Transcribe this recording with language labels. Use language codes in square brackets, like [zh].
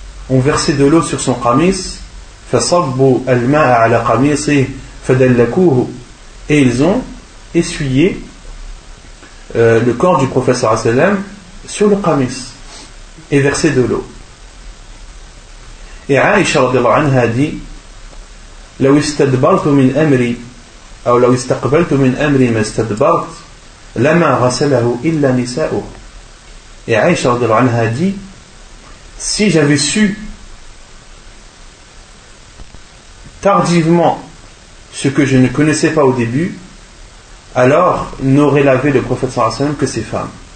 [fr] Ont versé de l'eau sur son qamis, [ar] فَصَبُّوا الْمَاءَ عَلَى قَمِيصِهِ فَدَلَّكُوهُ. [fr] Et ils ont essuyé le corps du prophète sallam sur le qamis et versé de l'eau. Et Aïcha radhiyallahu anha dit, [ar] لَوْ اِسْتَدْبَرْتُ مِنْ أَمْرِي أَوْ لَوْ اِسْتَقْبَلْتُ مِنْ أَمْرِي مَا اِسْتَدْبَرْتُ لَمَا غَسَلَهُ إِلَّا نِسَاؤُهُ. [fr] Et Aïcha radhiyallahu anha dit, si j'avais su tardivement ce que je ne connaissais pas au début, alors n'aurait lavé le prophète sallallahu alayhi wa sallam que ses femmes.